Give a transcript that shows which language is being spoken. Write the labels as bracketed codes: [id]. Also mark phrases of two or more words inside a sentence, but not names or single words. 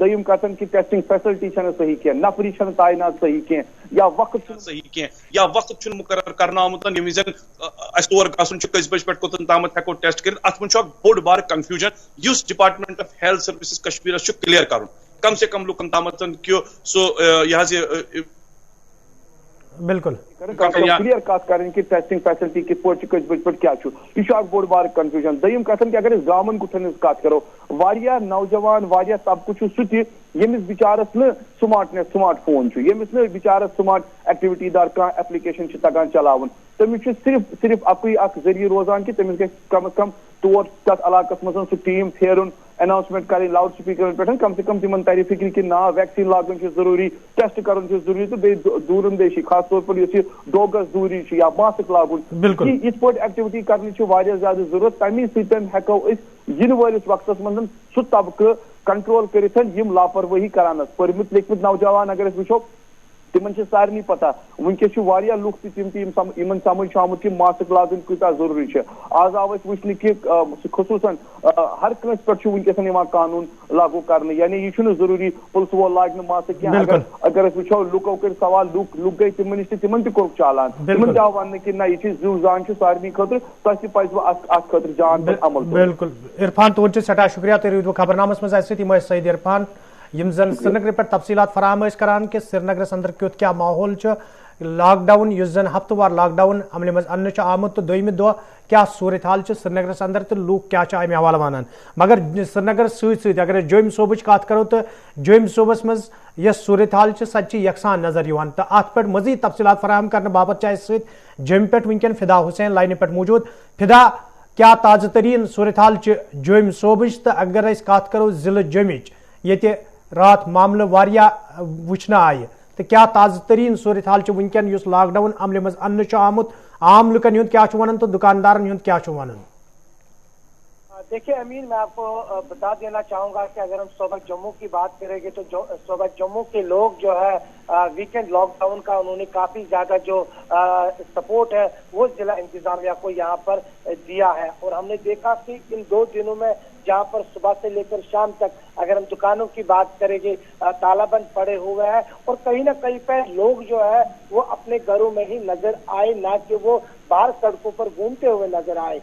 [ks] دوٚیِم کتھن کہِ [en] testing facility [ks] چھنہٕ صحیح کینٛہہ, نفری چھنہٕ تعینات صحیح کینٛہہ یا وقت چھُنہٕ صحیح کینٛہہ یا وقت چھُنہٕ مقرر کرنہٕ آمُت ییٚمہِ وِزِ اَسہِ تور گژھُن چھُ کٔژِ بجہِ پٮ۪ٹھ کوٚتن تامتھ ہٮ۪کو ٹیسٹ کٔرِتھ. اتھ منٛز چھُ اکھ بوٚڑ بارٕ کنفیوجن یُس [en] Department of Health Services [ks] کشمیرس چھُ کلیر کرُن [ur] کم سے کم [ks] لُکن تامتھ کہِ سُہ یہِ حظ یہِ بالکل کلیئر کت کریں کہ [en] testing facility [ks] کت پٲٹھۍ کٔژِ بجہِ پٮ۪ٹھ کیٛاہ چھُ. یہ چھُ اکھ بوٚڑ بارٕ کنفیوجن. دوٚیِم کتھن کہ اگر أسۍ گامن کُٹھن ہٕنٛز کتھ کرو واریاہ نوجوان واریاہ طبقہٕ چھُ سُہ تہِ ییٚمِس بِچارس نہٕ [en] smartphone [ks] چھُ, ییٚمِس نہٕ بِچارس [en] smart activity [ks] دار کانٛہہ ایپلِکیشن چھِ تگان چلاوُن. تٔمِس چھُ صرف اکُے اکھ ذٔریعہٕ روزان کہ تٔمِس گژھِ [ur] کم از کم [ks] تور تتھ علاقس منٛز سُہ ٹیٖم پھیرُن اناؤنسمنٹ کریں لاؤڈ سپیکرن پہ [ur] کم سے کم [ks] تمن ترِ فکر کہ نا ویکسین لاگن ضروری, ٹیسٹ کرن ضروری تو دور اندیشی [ur] خاص طور پر [ks] اس 2 گز دوری یا ماسک لاگن یت پہ ایکٹیویٹی کرنے زیادہ ضرورت. تمے سۭتۍ ہیٚکو أسۍ ینہٕ وٲلِس وقتس منٛز سُہ طبقہٕ کنٹرول کٔرِتھ یم لاپروٲہی کران پٔرمٕتۍ لیکھمٕتۍ نوجوان اگر أسۍ وٕچھو تمن سارنٕے پتہ ونکس واریاہ لُکھ تہِ تِم یمن سمجھ چھُ آمُت کہ ماسک لاگن کۭژاہ ضروری چھِ. آز آو أسۍ وٕچھنہٕ کہ خصوٗصن ہر کٲنٛسہِ پٮ۪ٹھ چھُ ونکیٚس یِوان قانوٗن لاگوٗ کرنہٕ یعنی یہ چھُنہٕ ضروری پُلسہٕ وول لاگہِ نہٕ ماسک کینٛہہ. اگر أسۍ وٕچھو لُکو کٔرۍ سوال لُکھ گٔے تِمن نِش تہِ تِمن تہِ کوٚرُکھ چالان. تِمن تہِ آو وننہٕ کہ نہ یہ چھِ زِو زان چھُ سارنٕے خٲطرٕ تۄہہِ تہِ پزوٕ اتھ خٲطرٕ جان پٲٹھۍ عمل. بالکل عرفان تُہُنٛد چھُ سٮ۪ٹھاہ شُکریہ. تُہۍ روٗدوٕ خبرنامس منٛز اَسہِ سۭتۍ یِم ٲسۍ سعید عرفان یم زن سری نگر پہ تفصیلات فراہم کران کہ سری نگرس اندر کیُتھ کیا ماحول [en] lockdown [ks] اس زن ہفتہ وار [en] lockdown [ks] عملہ مز ان آمت تو دویمہ دہ کیا صورت حال سری نگرس اندر تو لوگ کیا امہ حوالہ ونان. مگر سری نگر ست اگر جوم صوبچ کت کرو تو جوم صوبس مز یس صورت حال سہ یکساں نظر یوان. تو ات پہ مزید تفصیلات فراہم کرنے باپت ست جوم پہ ونکین فدا حسین لائنہ پہ موجود. فدا کیا [ur] تازہ ترین [ks] صورت حال جوم صوبچ تو اگر اس کت کرو ضلع جومچ یہ رات معاملہ واریاہ وچھنہ آئے تو کیا تازہ ترین صورت حال ونکین اس [en] lockdown [ks] عملہ مز ان آمت عام لکن ہند کیا ونان تو دکاندارن ہند کیا ونان؟ [ur] دیکھیے امین میں آپ کو بتا دینا چاہوں گا کہ اگر ہم صوبہ جموں کی بات کریں گے تو صوبہ جموں کے لوگ جو ہے [en] weekend lockdown [ur] کا انہوں نے کافی زیادہ جو سپورٹ ہے وہ ضلع انتظامیہ کو یہاں پر دیا ہے. اور ہم نے دیکھا کہ ان 2 دنوں میں جہاں پر صبح سے لے کر شام تک اگر ہم دکانوں کی بات کریں گے تالا بند پڑے ہوئے ہیں اور کہیں نہ کہیں پہ لوگ جو ہے وہ اپنے گھروں میں ہی نظر آئے نہ کہ وہ باہر سڑکوں پر گھومتے ہوئے نظر آئے.